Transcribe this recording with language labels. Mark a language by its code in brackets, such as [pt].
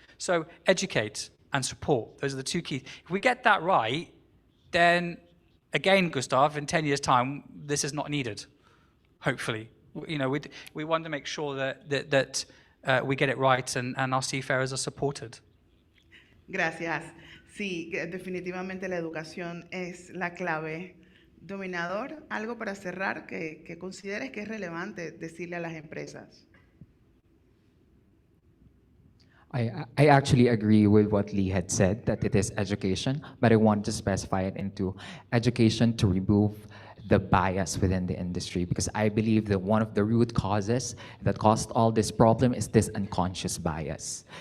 [en] So educate and support. Those are the two keys. If we get that right, then again, Gustav, in 10 years' time, this is not needed, hopefully. You know, we want to make sure that we get it right and our seafarers are supported. [es] Gracias. Sí, definitivamente la educación es la clave. Dominador, algo para cerrar que consideres que es relevante decirle a las empresas. [en] I actually agree with what Lee had said, that it is education, but I want to specify it into education to remove the bias within the industry, because I believe that one of the root causes that caused all this problem is this unconscious bias.